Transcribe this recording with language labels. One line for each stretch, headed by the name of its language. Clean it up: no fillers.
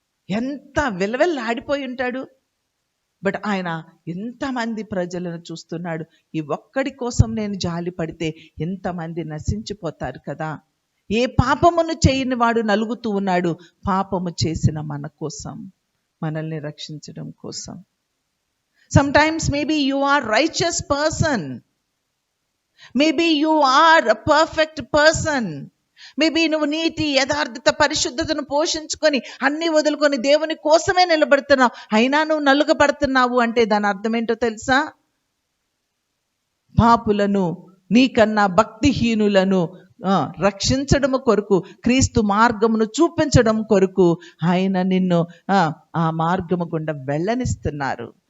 Telugu: ఎంత విలవిల్లాడిపోయి ఉంటాడు. బట్ ఆయన ఎంతమంది ప్రజలను చూస్తున్నాడు. ఈ ఒక్కడి కోసం నేను జాలి పడితే ఎంతమంది నశించిపోతారు కదా. ఏ పాపమును చేయని వాడు నలుగుతూ ఉన్నాడు. పాపము చేసిన మన కోసం, మనల్ని రక్షించడం కోసం.
English: Sometimes maybe you are righteous person. Maybe you are a perfect person.
Telugu: Maybe నువ్వు నీతి, యథార్థత, పరిశుద్ధతను పోషించుకొని అన్ని వదులుకొని దేవుని కోసమే నిలబడుతున్నావు. అయినా నువ్వు నలుగబడుతున్నావు అంటే దాని అర్థం ఏంటో తెలుసా? పాపులను, నీకన్నా భక్తిహీనులను రక్షించడము కొరకు, క్రీస్తు మార్గమును చూపించడం కొరకు ఆయన నిన్ను ఆ మార్గము గుండా వెళ్ళనిస్తున్నారు.